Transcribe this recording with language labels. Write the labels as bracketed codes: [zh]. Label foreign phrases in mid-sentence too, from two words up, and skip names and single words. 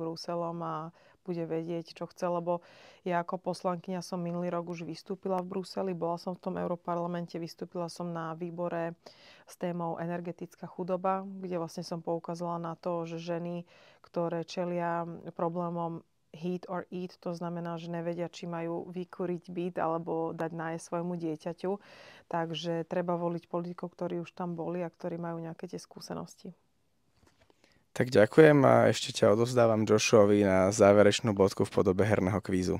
[sk] Bruselom a bude vedieť, čo chce, lebo ja ako poslankyňa som minulý rok už vystúpila v Bruseli, bola som v tom Europarlamente, vystúpila som na výbore s témou energetická chudoba, kde vlastne som poukázala na to, že ženy, ktoré čelia problémom [en] heat or eat, [sk] to znamená, že nevedia, či majú vykúriť byt alebo dať nájsť svojmu dieťaťu. Takže treba voliť politikov, ktorí už tam boli a ktorí majú nejaké tie skúsenosti. Tak ďakujem a ešte ťa odovzdávam Joshuovi na záverečnú bodku v podobe herného kvízu.